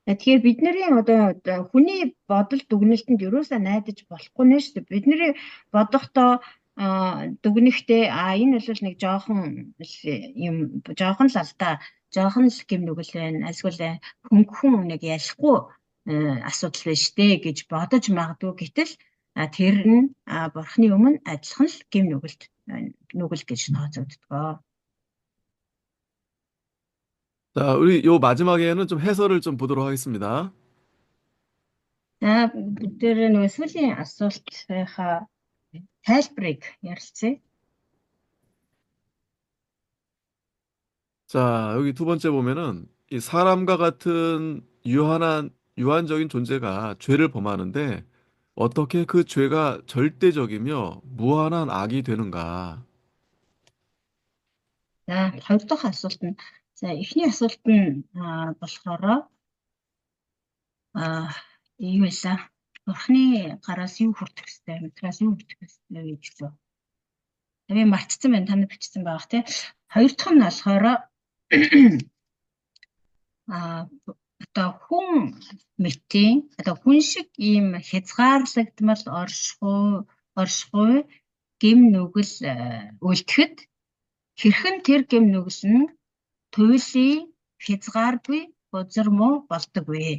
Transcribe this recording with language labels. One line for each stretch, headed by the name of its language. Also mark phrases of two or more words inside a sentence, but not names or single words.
Mongolian: Тэгэхээр бидний одоо хүний бодол дүгнэлтэнд ерөөсөө найдаж болохгүй нэ шүү дээ. Бидний бодохдоо дүгнэхдээ энэ бол нэг жоохон юм жоохон л алдаа, жоохон л гэм нүгэл байна. Эсвэл хөнгөн нэг ялахгүй асуудал байна штэ гэж бодож магадгүй. Гэтэл тэр нь бурхны өмнө адилхан л гэм нүгэл гэж тооцогддог.
Korean: 자, 우리 요 마지막에는 좀 해설을 좀 보도록 하겠습니다.
Mongolian: За бид нөгөө сүүлийн асуултынхаа тайлбарыг ярилцъя.
Korean: 자, 여기 두 번째 보면은 이 사람과 같은 유한적인 존재가 죄를 범하는데 어떻게 그 죄가 절대적이며 무한한 악이 되는가?
Mongolian: За хоёр дахь асуулт нь за эхний асуулт нь болохоор юу вэ? Бурхны гараас юу хүртэх ёстой, метраас юу хүртэх ёстой гэсэн. Би мартсан байна, танд бичсэн байх тий. Хоёр дахь нь болохоор одоо хүн мэтийн одоо хүн шиг ийм хязгаарлагдмал оршихуй гэм нүгэл үлдэхэд хэрхэн тэр гэм нүгэл нь туйлын хязгааргүй бузар муу болдог вэ?